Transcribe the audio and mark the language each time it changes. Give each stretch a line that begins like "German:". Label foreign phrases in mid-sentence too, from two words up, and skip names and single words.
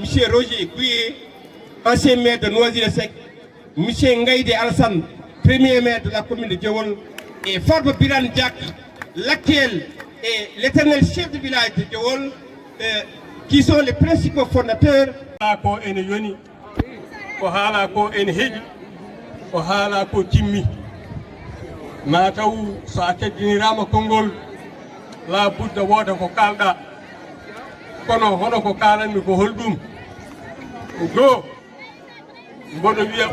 French: Roger Gouye, ancien maire de Noisy-le-Sec, M. Ngaïde Alassane, premier maire de la commune de Djewol, et Farba Biran Diak, l'actuel et l'éternel chef de village de Djewol, qui sont les principaux fondateurs.
Fula: Ko ene yoni ko haala ko ene heeƴi ko haala ko timmi ma taw so a teddinirama konngol la budda wooda ko kalɗa kono hono ko kalanmi ko holɗum go mboɗo wiya